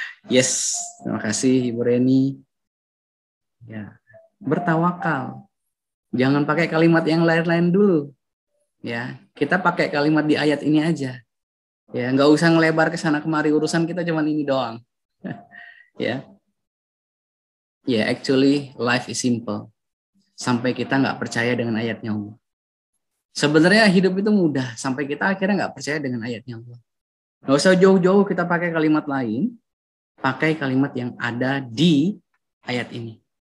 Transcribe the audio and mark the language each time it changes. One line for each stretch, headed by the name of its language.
Indonesian: Yes, terima kasih Ibu Reni. Ya, bertawakal. Jangan pakai kalimat yang lain-lain dulu. Ya, kita pakai kalimat di ayat ini aja. Ya, nggak usah ngelebar ke sana kemari, urusan kita cuma ini doang. Ya.
English: Ya, actually life is simple.
Indonesian: Sampai kita nggak percaya dengan ayatnya Allah. Sebenarnya hidup itu mudah sampai kita akhirnya nggak percaya dengan ayatnya Allah. Nggak usah jauh-jauh kita pakai kalimat lain, pakai kalimat yang ada di ayat ini.